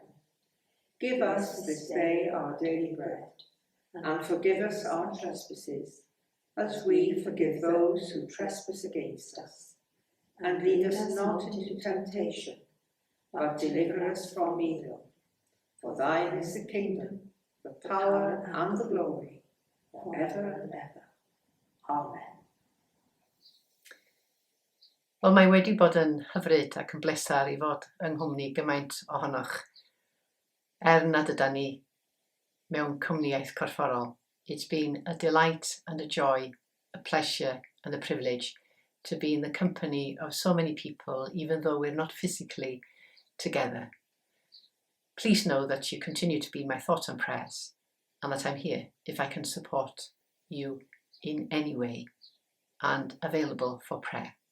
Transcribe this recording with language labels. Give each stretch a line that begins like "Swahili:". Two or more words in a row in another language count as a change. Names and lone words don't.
English: Give us this day our daily bread, and forgive us our trespasses, as we forgive those who trespass against us. And lead us not into temptation, but deliver us from evil. For thine is the kingdom, the power, and the glory, forever and ever. Amen.
Welsh: Wel, mae wedi bod yn hyfryd ac yn blesar i fod yng nghwmni gymaint ohonoch. Nad yda ni mewn cwmniaeth corfforol.
English: It's been a delight and a joy, a pleasure and a privilege to be in the company of so many people, even though we're not physically together. Please know that you continue to be my thoughts and prayers, and that I'm here if I can support you in any way and available for prayer.